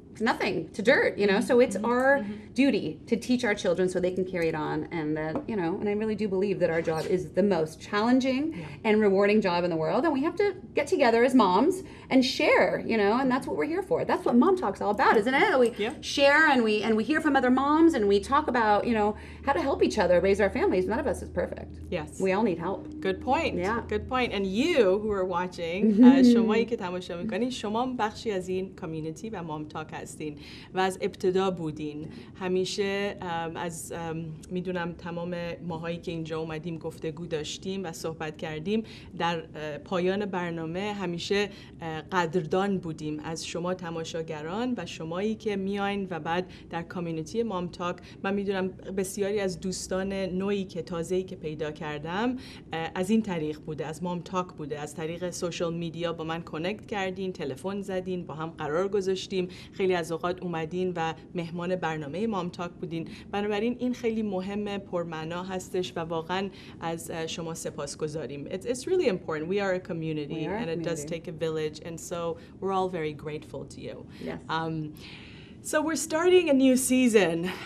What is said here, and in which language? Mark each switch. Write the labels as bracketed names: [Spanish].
[English] nothing, to dirt, so it's our duty to teach our children so they can carry it on, and that and I really do believe that our job is the most challenging and rewarding job in the world, and we have to get together as moms and share, and that's what we're here for. That's what Mom Talk's all about, isn't it? We share and we hear from other moms and we talk about how to help each other raise our families. None of us is perfect. Yes, we all need help. Good point. Good point. And you who are watching, [Persian] شمایی که تماشا میکنین، شما بخشی از این کامیونیتی و مام تاک هستین و از ابتدا بودین. همیشه از میدونم تمام ماهایی که اینجا اومدیم گفتگو داشتیم و صحبت کردیم، در پایان برنامه همیشه قدردان بودیم از شما تماشاگران و شمایی که میاین و بعد در کامیونیتی مام تاک. من میدونم بسیاری از دوستان نوعی که تازه‌ای که پیدا کردم از این طریق بوده، از مام تاک بوده، از طریق سوشال میدیا با من کانکت کردین، تلفن زدین، با هم قرار گذاشتیم، خیلی از اوقات اومدین و مهمان برنامه مام تاک بودین. بنابراین این خیلی مهمه، پرمعنا هستش و واقعا از شما سپاسگزاریم. [English] It's really important. We are a community and it does take a village, and so we're all very grateful to you. Yes. So we're starting a new season.